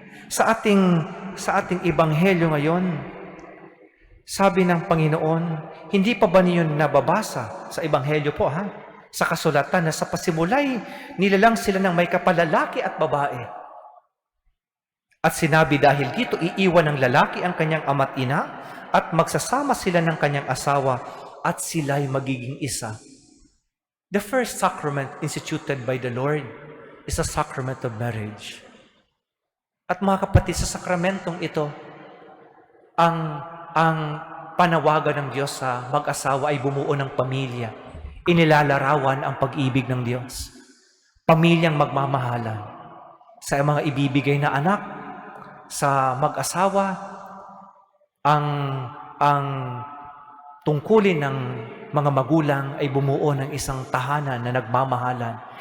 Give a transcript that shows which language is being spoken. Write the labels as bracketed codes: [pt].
[tl] Sa ating ebanghelyo ngayon, sabi ng Panginoon, hindi pa ba niyo nababasa sa ebanghelyo po, sa kasulatan na sa pasimulay, nilalang sila ng may kapalalaki at babae. At sinabi dahil dito, iiwan ng lalaki ang kanyang ama't ina at magsasama sila ng kanyang asawa at sila'y magiging isa. [en] The first sacrament instituted by the Lord is a sacrament of marriage. [tl] At mga kapatid, sa sakramentong ito, ang panawagan ng Diyos sa mag-asawa ay bumuo ng pamilya. Inilalarawan ang pag-ibig ng Diyos. Pamilyang magmamahalan. Sa mga ibibigay na anak, sa mag-asawa, ang tungkulin ng mga magulang ay bumuo ng isang tahanan na nagmamahalan.